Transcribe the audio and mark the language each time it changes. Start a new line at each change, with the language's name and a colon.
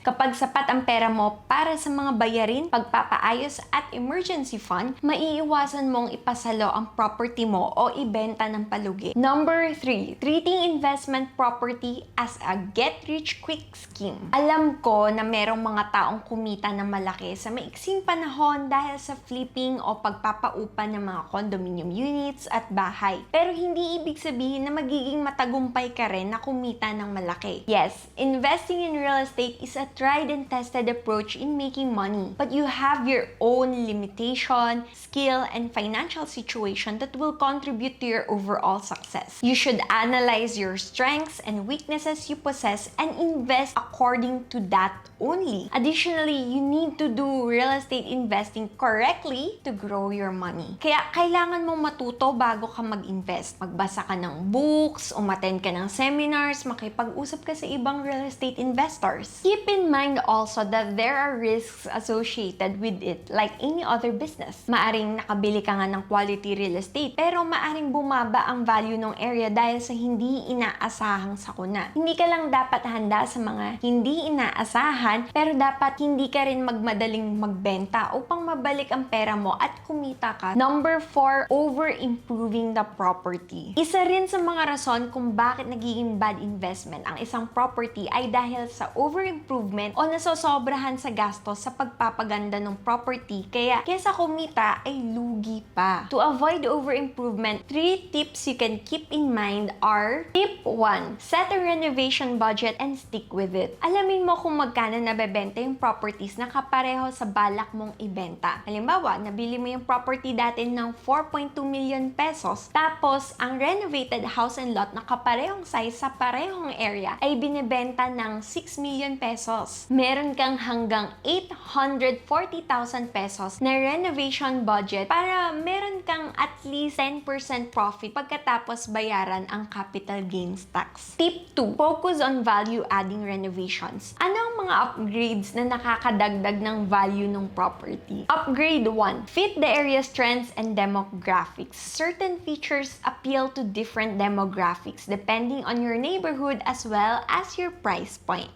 Filipino: Kapag sapat ang pera mo para sa mga bayarin, pagpapaayos at emergency fund, maiiwasan mong ipasalo ang property mo o ibenta ng palugi.
English: Number 3, treating investment property as a get-rich-quick scheme.
Filipino: Alam ko na merong mga taong kumita ng malaki sa maiksing panahon dahil sa flipping o pagpapaupa ng mga condominium units at bahay. Pero hindi ibig sabihin na magiging matagumpay ka rin na kumita ng malaki.
English: Yes, investing in real estate is a tried and tested approach in making money. But you have your own limitation, skill, and financial situation that will contribute to your overall success. You should analyze your strengths and weaknesses you possess and invest according to that only. Additionally, you need to do real estate investing correctly to grow your money.
Filipino: Kaya kailangan mong matuto bago ka mag-invest. Magbasa ka ng books, umattend ka ng seminars, makipag-usap ka sa ibang real estate investors.
English: Keep in mind also that there are risks associated with it like any other business.
Filipino: Maaring nakabili ka nga ng quality real estate pero maaring bumaba ang value ng area dahil sa hindi inaasahang sakuna. Hindi ka lang dapat handa sa mga hindi inaasahan pero dapat hindi ka rin magmadaling magbenta upang mabalik ang pera mo at kumita ka.
English: Number 4, over-improving the property.
Filipino: Isa rin sa mga rason kung bakit nagiging bad investment ang isang property ay dahil sa over-improvement o nasosobrahan sa gastos sa pagpapaganda ng property kaya kesa kumita ay lugi pa.
English: To avoid over-improvement, 3 tips you can keep in mind are: Tip 1, set a renovation budget and stick with it.
Filipino: Alamin mo kung magkano nabebenta yung properties na kapareho sa balak mong ibenta. Halimbawa, nabili mo yung property dati ng 4.2 million pesos, tapos ang renovated house and lot na kaparehong size sa parehong area ay binibenta ng 6 million pesos. Meron kang hanggang 840,000 pesos na renovation budget para meron kang at least 10% profit pagkatapos bayaran ang capital gains tax.
English: Tip 2, focus on value-adding renovations.
Filipino: Ano ang mga upgrades na nakakadagdag ng value ng property?
English: Upgrade 1, fit the area's trends and demographics. Certain features appeal to different demographics depending on your neighborhood as well as your price point.